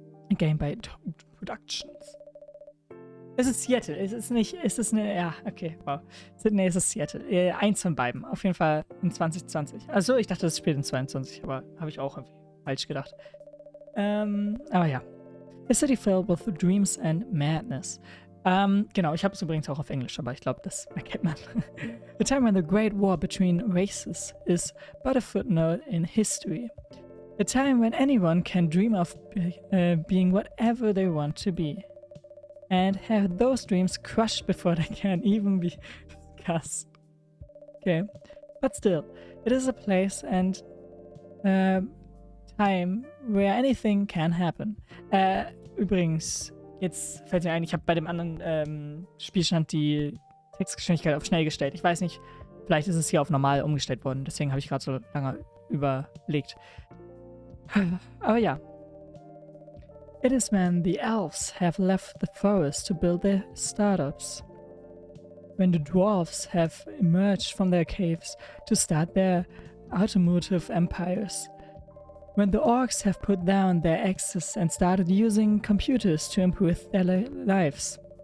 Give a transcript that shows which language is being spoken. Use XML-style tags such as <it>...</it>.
<en>A Game by Productions.</en> <de>Es ist Seattle. Es ist nicht, es ist eine, ja, okay, wow. Nee, es ist Seattle. Eins von beiden. Auf jeden Fall in 2020. Also ich dachte, das spielt in 22, aber habe ich auch irgendwie falsch gedacht. Aber ja.</de> <en>A city filled with dreams and madness.</en> <de>Genau, ich habe es übrigens auch auf Englisch, aber ich glaube, das erkennt man.</de> <en>The time when the great war between races is but a footnote in history. A time when anyone can dream of being whatever they want to be. And have those dreams crushed before they can even be discussed. Okay. But still, it is a place and time where anything can happen.</en> <de>Übrigens, jetzt fällt mir ein, ich habe bei dem anderen Spielstand die Textgeschwindigkeit auf schnell gestellt. Ich weiß nicht, vielleicht ist es hier auf normal umgestellt worden. Deswegen habe ich gerade so lange überlegt. Aber ja.</de> <en>It is when the elves have left the forest to build their startups. When the dwarves have emerged from their caves to start their automotive empires. When the orcs have put down their axes and started using computers to improve their lives.</en>